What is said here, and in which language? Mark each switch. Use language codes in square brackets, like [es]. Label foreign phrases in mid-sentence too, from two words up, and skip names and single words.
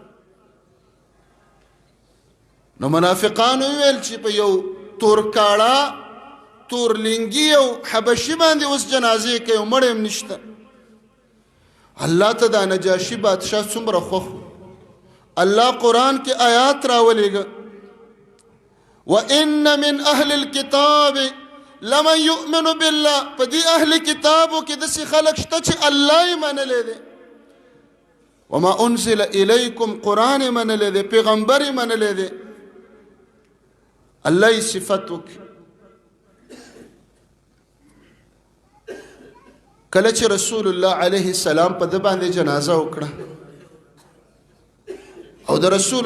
[ps] نو منافقانو ویل چې په یو تورکاړه تورلنګي او حبشي باندې اوس جنازې کوي او مړی هم نشته. الله ته دا نجاشي بادشاه څومره خوښ الله قرآن کې آیات راولېږه [ar] وَإِنَّ مِنْ أَهْلِ الْكِتَابِ لَمَنْ يُؤْمِنُ بِاللَّهِ. [ps] په دې اهل کتابو کې داسې خلک شته چې الله یې منلی دی. [ar] وَمَا أُنزِلَ إِلَيْكُمْ [ps] قرآن یې منلی دی پیغمبر یې منلی دی. الله یې صفت وکړي. کله چې رسول الله [ar] علیه السلام [ps] په ده باندې جنازه وکړه او د رسول